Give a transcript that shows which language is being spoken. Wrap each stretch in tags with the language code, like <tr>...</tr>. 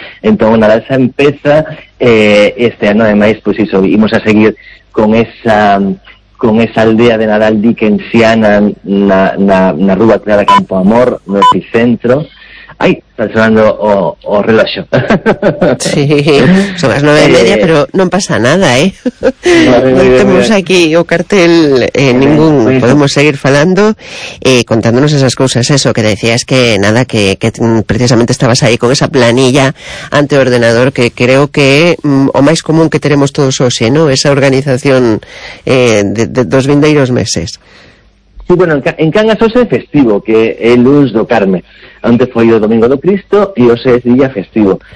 <es>Entonces, Nadal se empieza este año, además, pues eso, íbamos a seguir con esa aldea de Nadal Dickensiana na Rúa Clara Campo Amor, no epicentro.</es> <gl>Ay, está sonando o reloxo.</gl> <es>Sí, son las 9:30, pero no pasa nada, ¿eh? No tenemos aquí</es> <gl>o cartel ningún.</gl> <es>Podemos seguir falando contándonos esas cosas. Eso que decías que nada, que precisamente estabas ahí con esa planilla ante ordenador, que creo que o más común que tenemos todos hoy, ¿no? Esa organización de</es> <gl>dos vindeiros meses. Sí, bueno, en Cangas hoxe é festivo, que é luns do Carme. Antes foi o Domingo do Cristo e hoxe é día festivo.</gl>